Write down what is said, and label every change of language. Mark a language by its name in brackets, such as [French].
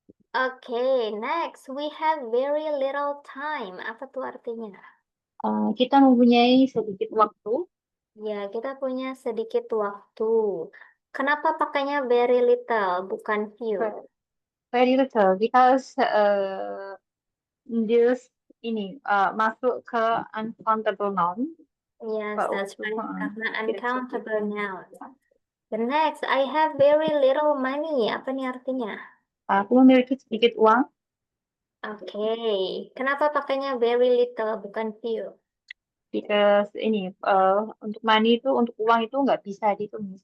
[English] Oke, next we have very little time. [Indonesian] Apa tuh artinya? Kita mempunyai sedikit waktu. Ya, kita punya sedikit waktu. Kenapa pakainya very little, bukan few? [English] Very little because this [Indonesian] ini masuk ke [English] uncountable noun. Yes, [Indonesian] Pak, [English] that's right. [Indonesian] Karena tidak bisa [English] uncountable [Indonesian] dihitung. [English] now. The next, I have very little money. [Indonesian] Apa nih artinya? Aku memiliki sedikit uang Oke, kenapa pakainya very little, bukan few? [English] because [Indonesian] ini untuk money itu untuk uang itu nggak bisa dihitung.